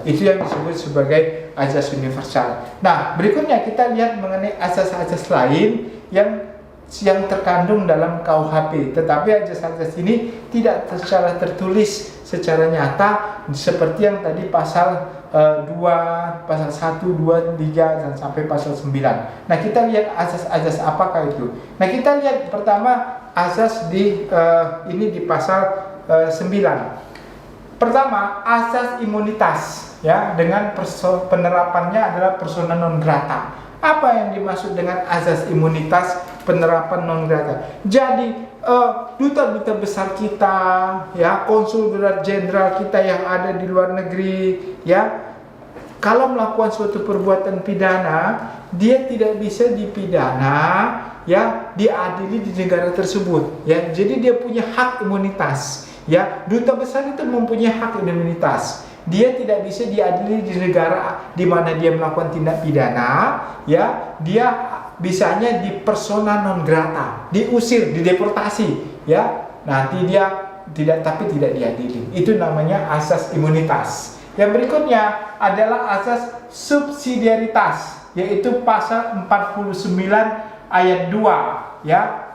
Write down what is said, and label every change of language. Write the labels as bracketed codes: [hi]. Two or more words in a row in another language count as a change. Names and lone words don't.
[id] Itu yang disebut sebagai azas universal. Nah, berikutnya kita lihat mengenai azas-azas lain yang terkandung dalam KUHP, tetapi azas-azas ini tidak secara tertulis secara nyata seperti yang tadi pasal 2, pasal 1, 2, 3 dan sampai pasal 9. Nah, kita lihat azas-azas apakah itu. Nah, kita lihat pertama azas di pasal 9. Pertama, asas imunitas, ya, dengan penerapannya adalah [la] persona non grata. [id] Apa yang dimaksud dengan azas imunitas penerapan [la] non grata? [id] Jadi duta-duta besar kita, ya, konsul jenderal kita yang ada di luar negeri, ya, kalau melakukan suatu perbuatan pidana, dia tidak bisa dipidana, ya, diadili di negara tersebut, ya. Jadi dia punya hak imunitas, ya. Duta besar itu mempunyai hak imunitas. Dia tidak bisa diadili di negara di mana dia melakukan tindak pidana, ya. Dia bisanya di [la] persona non grata, [id] diusir, dideportasi, ya. Nanti dia tidak diadili. Itu namanya asas imunitas. Yang berikutnya adalah asas subsidiaritas, yaitu pasal 49 ayat 2, ya.